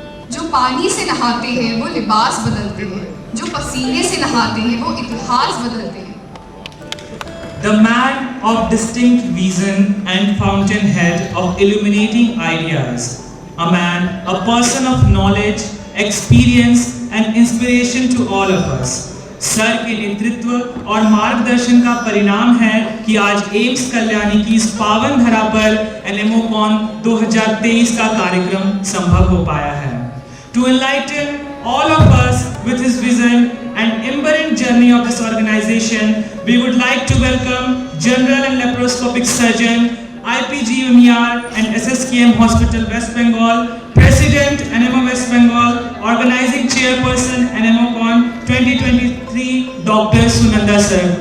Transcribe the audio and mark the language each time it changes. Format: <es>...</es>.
<hi>जो पानी से नहाते हैं वो लिबास बदलते हैं, जो पसीने से नहाते हैं वो इतिहास बदलते हैं।</hi> <en>The man of distinct vision and fountainhead of illuminating ideas, a man, a person of knowledge, experience and inspiration to all of us.</en> <hi>Sir के नेतृत्व और मार्गदर्शन का परिणाम है कि आज एम्स कल्याणी की इस पावन धरा पर एनएमओकॉन 2023 का कार्यक्रम संभव हो पाया है।</hi> <en>To enlighten all of us with his vision and imberent journey of this organization, we would like to welcome General and Laparoscopic Surgeon, IPGMER and SSKM Hospital West Bengal, President NMO West Bengal, Organizing Chairperson NMOCon 2023, Dr. Sunanda sir.</en>